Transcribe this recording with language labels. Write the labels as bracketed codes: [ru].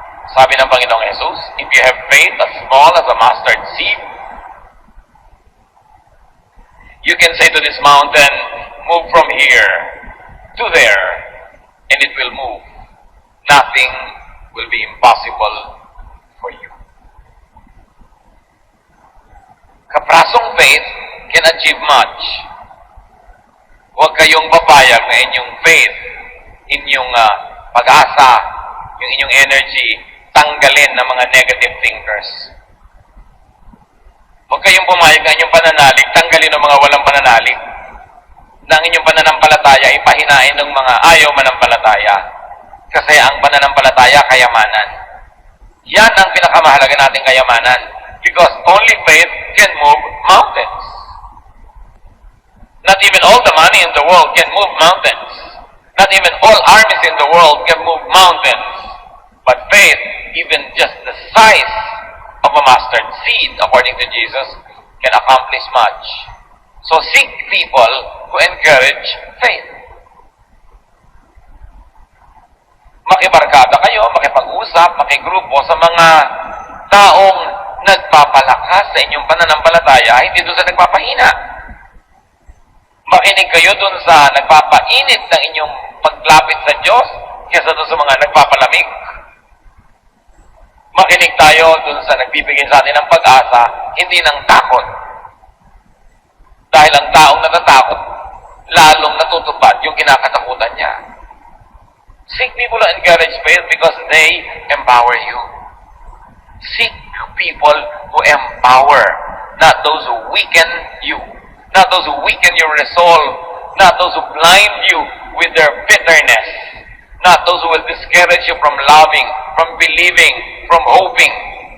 [tl] Sabi ng Panginoong Jesus, [en] if you have faith as small as a mustard seed, you can say to this mountain, move from here to there, and it will move. Nothing will be impossible for you. Kaprasong faith can achieve much. [tl] Huwag kayong papayag na inyong faith, inyong pag-asa, yung inyong energy, tanggalin ng mga negative thinkers. Huwag kayong pumayag na inyong pananalig, tanggalin ng mga walang pananalig. Na ang inyong pananampalataya ay pahinain ng mga ayaw manampalataya. Kasi ang pananampalataya, kayamanan. Yan ang pinakamahalaga nating kayamanan. [en] Because only faith can move mountains. Not even all the money in the world can move mountains. Not even all armies in the world can move mountains. But faith, even just the size of a mustard seed, according to Jesus, can accomplish much. So seek people who encourage faith. [tl] Makibarkada kayo, makipag-usap, makigrupo sa mga taong nagpapalakas sa inyong pananampalataya, hindi doon sa nagpapahina. Makinig kayo doon sa nagpapainit ng inyong paglapit sa Diyos kaysa doon sa mga nagpapalamig. Makinig tayo dun sa nagbibigay sa atin ng pag-asa, hindi ng takot. Dahil ang taong natatakot, lalong natutupad yung kinakatakutan niya. [en] Seek people who encourage faith because they empower you. Seek people who empower, not those who weaken you, not those who weaken your resolve, not those who blind you with their bitterness, not those who will discourage you from loving, from believing, from hoping.